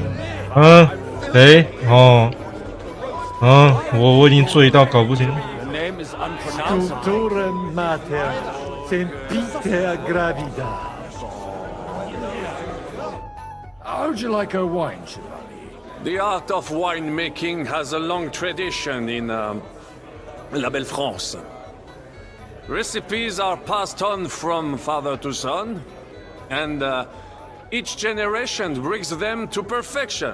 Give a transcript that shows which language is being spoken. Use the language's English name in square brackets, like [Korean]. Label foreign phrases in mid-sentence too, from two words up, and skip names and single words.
[Chinese] 谁？哦，我已经醉到搞不清。 [Latin] Sculptura mater sempiter gravida. [English] How'd you like her wine, Chevalier? The art of winemaking has a long tradition in La Belle France. Recipes are passed on from father to son, and each generation brings them to perfection.